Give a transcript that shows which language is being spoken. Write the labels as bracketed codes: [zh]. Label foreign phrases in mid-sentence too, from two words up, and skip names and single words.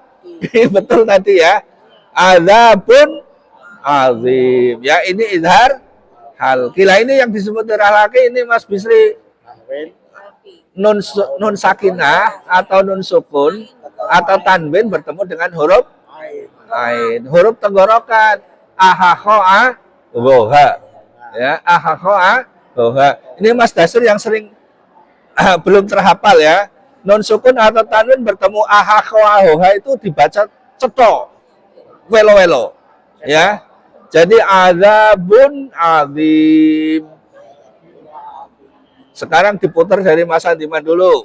[id] Betul tadi ya. [ar] عذاب عظيم. [id] Ya, ini idhar hal. Kila ini yang disebut idhar hakiki ini Mas Bisri. Nun sakinah atau nun sukun atau tanwin bertemu dengan huruf ain. Huruf tenggorokan. Ahakhoa woha. Ya, ahakhoa woha. Ini Mas Dasir yang sering belum terhafal ya. Non sukun atau tanwin bertemu ahakhoa woha itu [jv] dibaca cetok. [id] Welo-welo. Ya. Jadi [ar] عذاب عظيم. [id] Sekarang diputar dari Mas Adiman dulu.